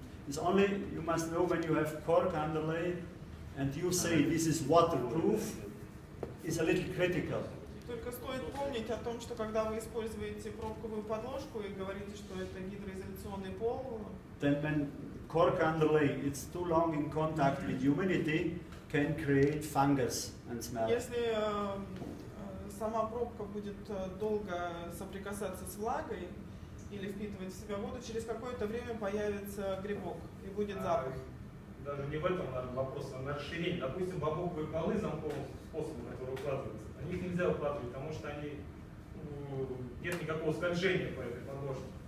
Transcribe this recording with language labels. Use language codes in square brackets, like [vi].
[en] It's only you must know when you have cork underlay and you say this is waterproof, it's a little critical. [ru] Только стоит помнить о том, что когда вы используете пробковую подложку и говорите, что это гидроизоляционный пол, [en] Then when cork underlay it's too long in contact with humidity, can create fungus and smell. [ru] если сама пробка будет долго соприкасаться с влагой или впитывать в себя воду, через какое-то время появится грибок и будет запах. Даже не в этом, наверное, вопрос, а на расширение. Допустим, бамбуковые полы замковым способом, которые укладываются, на них нельзя укладывать, потому что они, нет никакого скольжения по этой подложке.